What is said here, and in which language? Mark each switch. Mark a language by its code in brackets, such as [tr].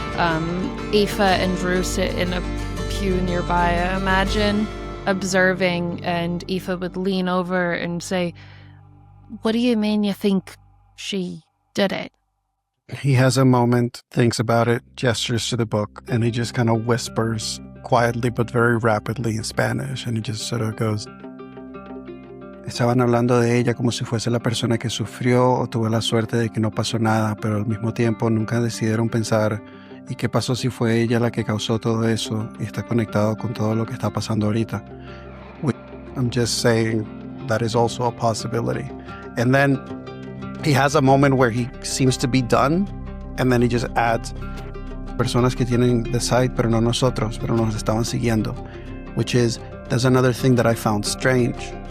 [en] Aoife and Drew sit in a pew nearby, I imagine, observing, and Aoife would lean over and say, "What do you mean you think she did it?" He has a moment, thinks about it, gestures to the book, and he just kind of whispers quietly but very rapidly in Spanish, and he just sort of goes, [es] Estaban hablando de ella como si fuese la persona que sufrió o tuvo la suerte de que no pasó nada, pero al mismo tiempo nunca decidieron pensar ¿y qué pasó si fue ella la que causó todo eso y está conectado con todo lo que está pasando ahorita? [en] I'm just saying that is also a possibility. And then he has a moment where he seems to be done, and then he just adds [es] personas que tienen [en] the site, [es] pero no nosotros, pero nos estaban siguiendo, [en] which is, that's another thing that I found strange.